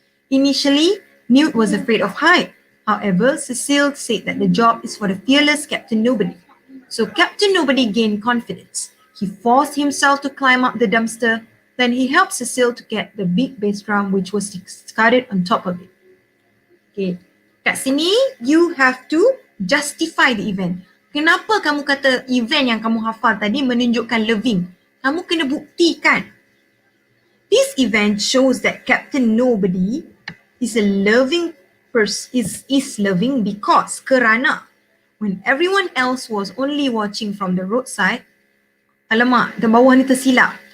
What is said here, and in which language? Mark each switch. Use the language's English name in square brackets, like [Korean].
[English] Initially, Newt was afraid of height. However, Cecile said that the job is for the fearless Captain Nobody. So Captain Nobody gained confidence. He forced himself to climb up the dumpster. Then he helped Cecile to get the big bass drum which was discarded on top of it. Okay, [Malay] kat sini [English] you have to justify the event. [Malay] Kenapa kamu kata event yang kamu hafal tadi menunjukkan loving? Kamu kena buktikan. [English] This event shows that Captain Nobody is a loving person, is loving because kerana when everyone else was only watching from the roadside, [Malay] alamak, the bawah ni tersilap.